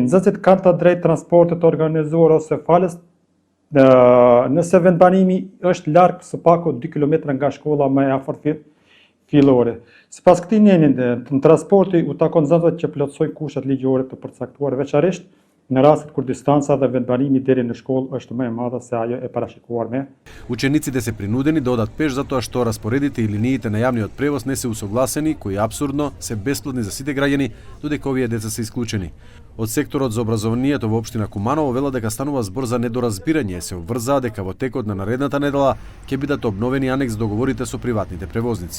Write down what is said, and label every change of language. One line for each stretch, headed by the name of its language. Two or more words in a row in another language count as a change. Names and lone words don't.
Albanian: Nxënësit kanë të drejtë transportit organizuar ose falës nëse vendbanimi është larg së paku 2 kilometra nga shkolla më e afërt fillore. Sipas këtij nenin, transporti u takon nxënësve që plotësojnë kushtet ligjore të përcaktuara, veçanërisht në rastet kur distanca dhe vendbanimi deri në shkollë është më e madhe se ajo e parashikuar me.
Macedonian: Учениците се принудени да одат пеш затоа што распоредите и линиите на јавниот превоз не се усогласени, кои апсурдно се бесплатни за сите граѓани, додека овие деца се исклучени. Од секторот за образованието во општина Куманово велат дека станува збор за недоразбирање, се обврзаа дека во текот на наредната недела ќе бидат обновени анекс договорите со приватните превозници.